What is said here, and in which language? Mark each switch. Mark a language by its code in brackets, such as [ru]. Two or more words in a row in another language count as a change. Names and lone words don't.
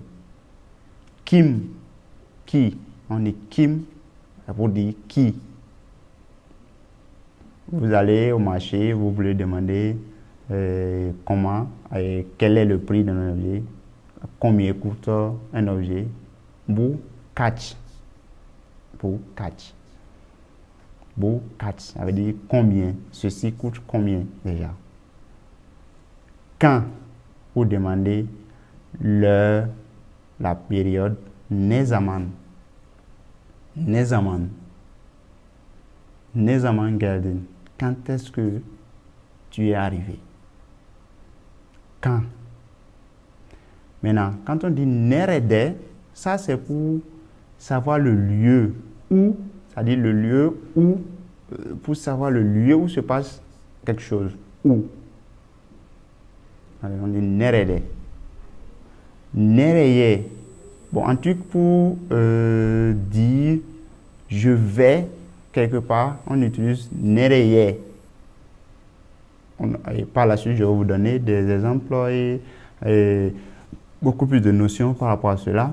[fr] Kim? Qui? On dit kim pour dire qui. Vous allez au marché, vous voulez demander comment, quel est le prix d'un objet, combien coûte un objet. [tr] Bu kaç. Bu kaç. Bu kaç. [fr] Ça veut dire combien. Ceci coûte combien déjà. Quand vous demandez l'heure, la période, [tr] ne zaman. Ne zaman. Ne zaman geldin. [fr] Quand est-ce que tu es arrivé? Quand? Maintenant, quand on dit nerede, ça c'est pour savoir le lieu où, c'est-à-dire le lieu où, pour savoir le lieu où se passe quelque chose. Où? Alors, on dit nerede. Nereye. Bon, un truc pour dire je vais quelque part, on utilise nereye. Et par la suite, je vais vous donner des exemples et beaucoup plus de notions par rapport à cela.